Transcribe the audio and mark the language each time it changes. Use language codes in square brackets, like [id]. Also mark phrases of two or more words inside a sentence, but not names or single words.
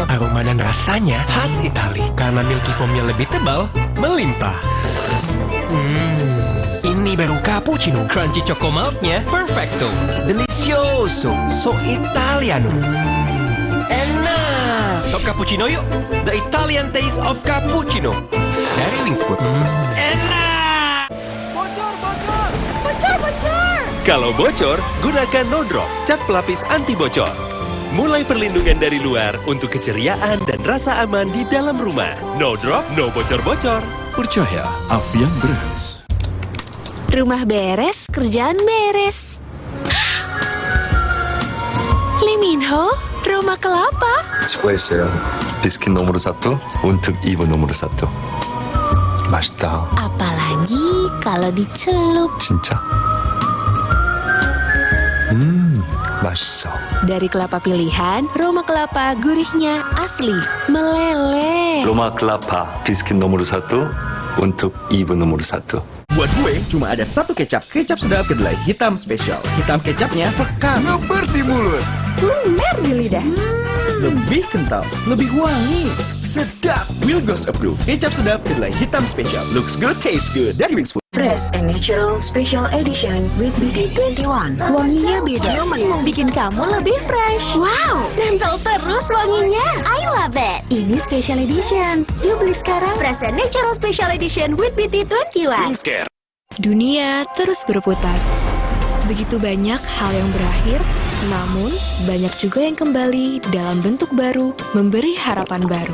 [id] Aroma dan rasanya khas Itali. Karena [en] milky foamnya [id] lebih tebal, melimpah. Ini baru cappuccino. [en] Crunchy choco milknya [id] perfecto. Delicioso. [it] So Italiano. [id] Enak. Top cappuccino yuk. [en] The Italian taste of cappuccino. [id] Dari Wingsfood. Enak. Kalau bocor, gunakan No Drop, cat pelapis anti bocor. Mulai perlindungan dari luar untuk keceriaan dan rasa aman di dalam rumah. No Drop, no bocor-bocor. Percaya, Avian Brands. Rumah beres, kerjaan beres. Lee Min Ho, Roma Kelapa. 수고했어요. 비스킷 nomor 1 untuk ibu nomor 1. [ko] 맛있다. [id] Apalagi kalau dicelup. [ko] 진짜? 맛있어. [id] Dari kelapa pilihan, Roma Kelapa gurihnya asli, meleleh. Roma Kelapa, 비스킷 nomor 1 untuk ibu nomor 1. Buat gue, cuma ada satu kecap. Kecap sedap kedelai hitam spesial. Hitam kecapnya pekat, ngebersih mulut, lumer di lidah. Lebih kental, lebih wangi, sedap. Wilgos approved. Kecap sedap kedelai hitam spesial. [en] Looks good, tastes good. Dari Wingsfood. Fresh and Natural Special Edition with BD21. [id] Wanginya beda, bikin kamu lebih fresh. Wow, nempel terus wanginya. [en] I love it. [id] Ini Special Edition. Yuk beli sekarang. [en] Fresh and Natural Special Edition with BD21. [id] Dunia terus berputar. Begitu banyak hal yang berakhir, namun banyak juga yang kembali dalam bentuk baru, memberi harapan baru.